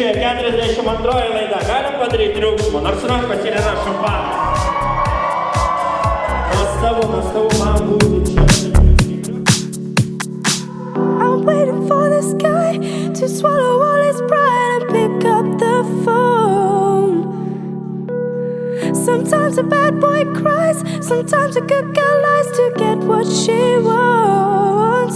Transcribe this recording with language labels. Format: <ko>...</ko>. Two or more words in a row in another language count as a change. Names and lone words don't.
<lt>42 laida. Galim padaryti triukšmą, nors rankos ir yra šampanas. Nuostabu, man būtų čia.</lt> <en>I'm waiting for the sky to swallow all its pride and pick up the phone. Sometimes a bad boy cries, sometimes a good girl lies to get what she wants.</en>